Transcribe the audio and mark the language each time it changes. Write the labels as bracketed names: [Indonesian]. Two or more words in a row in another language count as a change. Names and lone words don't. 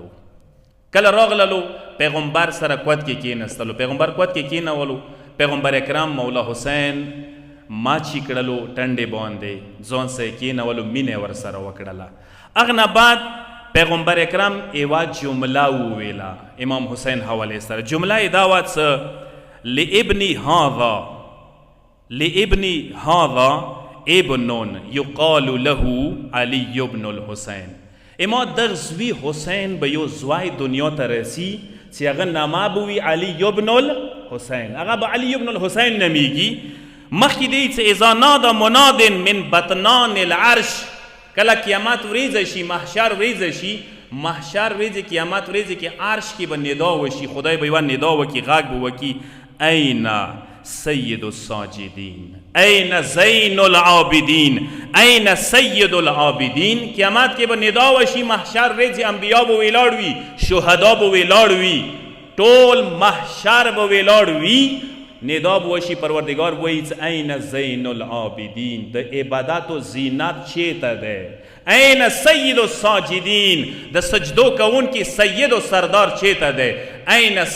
[Pashto] کله راغللو پیغمبر سره کود کې کېنستلو، پیغمبر کود کې کېنولو، پیغمبر اکرم مولا حسین ماچی کړلو ټنډې باندې، ځان سره یې کېنولو، مینه ور سره وکړله. هغه نه بعد پیغمبر اکرم یوه جمله وویله امام حسین حوالې سره. جمله یې دا وه څه [Arabic] لابنی هذا ابن یقال له علی ابن الحسین. [Pashto] اما دغ زوی حسین به یو زوی دنیا ته رسی چې هغه نامه به وي علی ابن الحسین، هغه به علی ابن الحسین نمیږي. مخکې دی چې [Arabic] اذا نادى مناد من بطنان العرش، [Pashto] کله قیامت ورځ شي، محشر ورځ شي، محشر ورځ قیامت ورځ کې عرش کې به ندا وشي، خدای به یوه ندا وکړي، غږ به وکړي [Arabic] این سید الساجدین، این زین العابدین، این سید العابدین. [Pashto] قیامت کې به ندا وشي، محشر ورځ انبیا به ویلاړ وي، شهدا به ویلاړ وي، ټول محشر به ویلاړ وي، ندا به وشي، پروردگار وایي چې [Arabic] این زین العابدین، [Pashto] د عبادت و زینت چیرته دی؟ [Arabic] این سید الساجدین، [Pashto] د سجدو کوونکي سید و سردار چیرته دی؟